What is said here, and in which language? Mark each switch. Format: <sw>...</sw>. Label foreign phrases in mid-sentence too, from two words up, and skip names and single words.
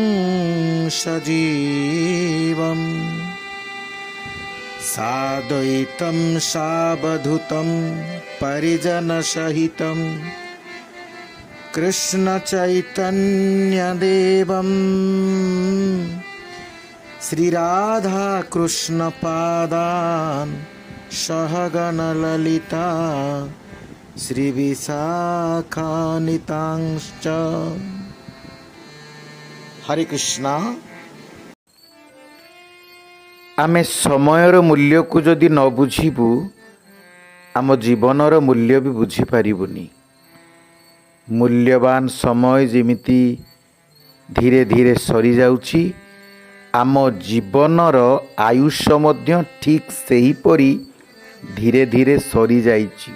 <sa>सजीवम् साद्वैतं सावधूतं परिजनसहितं कृष्णचैतन्यदेवं श्रीराधाकृष्णपादान् सहगणललिता श्रीविशाखान्वितांश्च। हरे कृष्णा।</sa> <or>ଆମେ ସମୟର ମୂଲ୍ୟ କୁ ଯଦି ନ ବୁଝିବୁ ଆମ ଜୀବନର ମୂଲ୍ୟ ବି ବୁଝି ପାରିବୁନି। ମୂଲ୍ୟବାନ ସମୟ ଯେମିତି ଧୀରେ ଧୀରେ ସରି ଯାଉଛି, ଆମ ଜୀବନର ଆୟୁଷ୍ୟ ମଧ୍ୟ ଠିକ୍ ସେହିପରି ଧୀରେ ଧୀରେ ସରି ଯାଉଛି।</or>